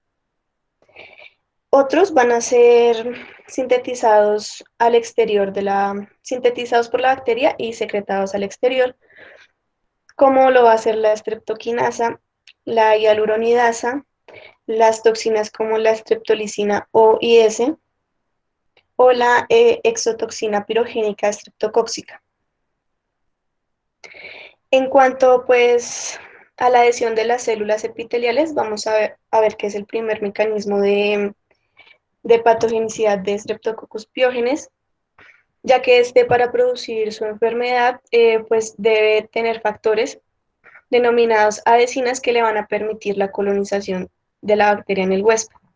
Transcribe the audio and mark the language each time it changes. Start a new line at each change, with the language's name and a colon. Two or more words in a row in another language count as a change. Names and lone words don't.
Spanish: Otros van a ser sintetizados al exterior sintetizados por la bacteria y secretados al exterior, como lo va a ser la streptokinasa, la hialuronidasa, las toxinas como la streptolicina O y S, o la exotoxina pirogénica estreptocóxica. En cuanto, pues, a la adhesión de las células epiteliales, vamos a ver qué es el primer mecanismo de patogenicidad de Streptococcus pyogenes, ya que para producir su enfermedad, pues debe tener factores denominados adhesinas que le van a permitir la colonización de la bacteria en el huésped.